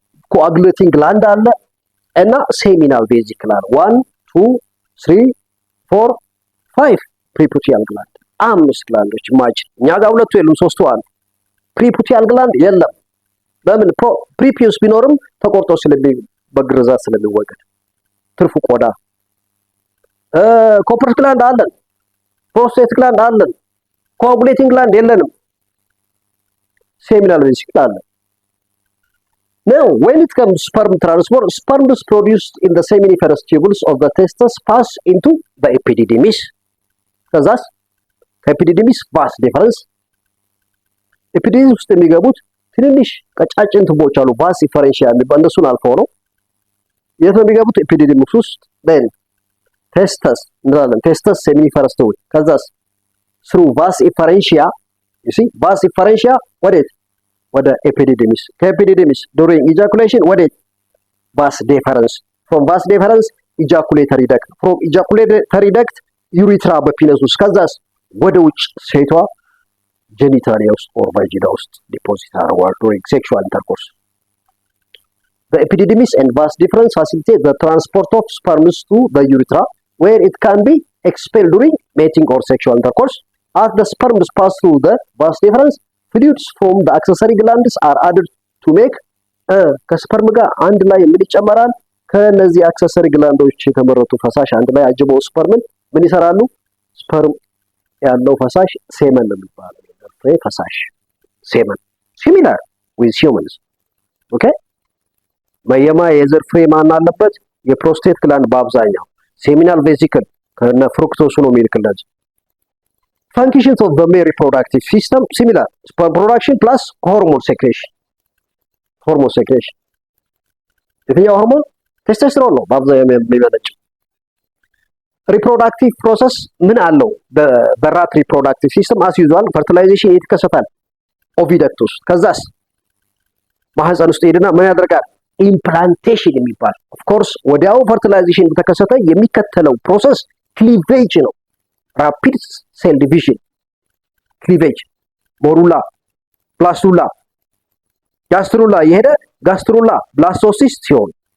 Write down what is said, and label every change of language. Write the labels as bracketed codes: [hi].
[am] ኮአጉሌቲንግ ግላንድ አለ እና ሴሚናል ቤዚክ ግላንድ 1 2 3 4 5 ፕሪፑቲያል ግላንድ 5 ግላንዶች ማጅ። እኛ ጋር ሁለቱ የሉም፣ ሶስቱ አሉ። ፕሪፑቲያል ግላንድ የለም። ለምን? ፕሪፒዩስ ቢኖርም ተቆርጦ በግርዛት ስለሚወገድ ትርፉ ቆዳ። ኮፐርስ ግላንድ አለን፣ ፕሮስቴት ግላንድ አለን፣ ኮአጉሌቲንግ ግላንድ የለንም። ሴሚናል ቤዚክ ግላንድ [en] Now, when it comes to sperm transport, sperm is produced in the seminiferous tubules of the testes pass into the epididymis. [am] ከዛስ ከኤፒዲዲሚስ vas deferens ኤፒዲዲሚስ ውስጥ የሚገቡት ትንንሽ ቀጫጭን ቱቦች አሉ። vas efferentia የሚባሉ እነሱን አልፈው ነው የት ነው የሚገቡት? ኤፒዲዲሚስ ውስጥ። then testes እንላለን። testes seminiferous tubule ከዛስ through vas efferentia you see vas efferentia ወዴት? ወደ ኤፒዲዲሚስ። ከኤፒዲዲሚስ [en] during ejaculation [am] ወዴት? vas deferens from vas deferens ejaculatory duct from ejaculatory duct ዩሪትራ በፒነስ ውስጥ ከዛስ ወደ ውጭ ሴቷ ጀኒታሊያ ውስጥ ኦር ቫጂና ውስጥ ዲፖዚት አድርጓል [en] during sexual intercourse. The epididymis and vas deferens facilitate the transport of sperms to the urethra where it can be expelled during mating or sexual intercourse. As the sperms pass through the vas deferens, fluids from the accessory glands are added to make [am] ከስፐርም ጋር አንድ ላይ ምን ይጨመራል? ከነዚህ አክሰሰሪ ግላንዶች የተመረቱ ፈሳሽ አንድ ላይ አጅበው ስፐርምን ምን ይሰራሉ? ስፐርም ያለው ፈሳሽ ሴመን ነው የሚባለው። ፍሬ ፈሳሽ ሴመን ሲሚላር [en] with humans [am] ኦኬ። የዘር ፍሬ ማን አለበት? የፕሮስቴት ግላንድ በአብዛኛው ሴሚናል ቬሲክል ከነ ፍሩክቶስ ነው የሚልክለት። [en] functions of the male reproductive system similar sperm production plus hormone secretion [am] የትኛው ሆርሞን? ቴስቶስትሮን ነው በአብዛኛው የሚመነጨው። ሪፕሮዳክቲቭ ፕሮሰስ ምን አለው? በራት ሪፕሮዳክቲቭ ሲስተም [en] as usual [am] ፈርቲላይዜሽን ይተከሰታል ኦቪደክት ውስጥ። ከዛስ ማህፀን ውስጥ ሄድና ምን ያደርጋል? ኢምፕላንቴሽን የሚባል ኦፍ ኮርስ ወዲያው ፈርቲላይዜሽን በተከሰተ የሚከተለው ፕሮሰስ ክሊቬጅ ነው። ራፒድ ሴል ዲቪዥን ክሊቬጅ፣ ሞሩላ፣ ፕላስቱላ፣ ጋስትሩላ የሄደ ጋስትሩላ ብላስቶሲስ ሲሆን